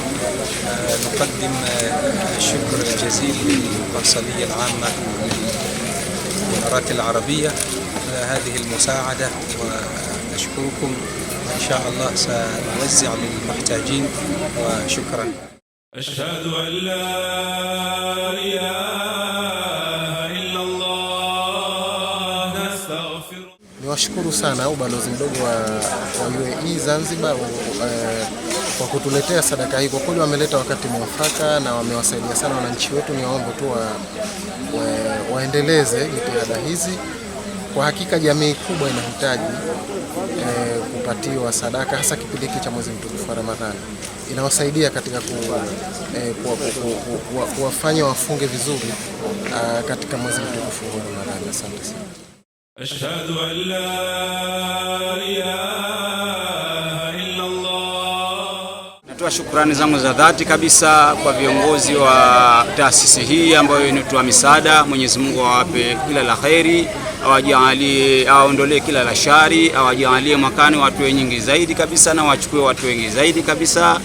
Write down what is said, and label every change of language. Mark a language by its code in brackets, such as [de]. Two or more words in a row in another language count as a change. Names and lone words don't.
[ar] نقدم الشكر الجزيل للقنصلية العامة للإمارات العربية هذه المساعدة، ونشكركم إن شاء الله سنوزع للمحتاجين، وشكرا. أشهد أن لا إله إلا الله نستغفر. [sw] Niwashukuru sana ubalozi mdogo wa UAE Zanzibar kwa kutuletea sadaka hii. Kwa kweli wameleta wakati mwafaka na wamewasaidia sana wananchi wetu. Niwaombe tu waendeleze jitihada hizi. Kwa hakika jamii kubwa inahitaji kupatiwa sadaka, hasa kipindi hiki cha mwezi mtukufu wa Ramadhani. Inawasaidia katika kuwafanya wafunge vizuri katika mwezi mtukufu wa Ramadhani. Asante sana. [ar] أشهد أن لا إله إلا الله. [sw] Natoa shukrani zangu za dhati kabisa kwa viongozi wa taasisi hii ambayo inatoa misaada. Mwenyezi Mungu awape kila la kheri, awajalie, aondolee kila la shari, awajalie mwakani watu wengi zaidi kabisa na wachukue watu wengi zaidi kabisa.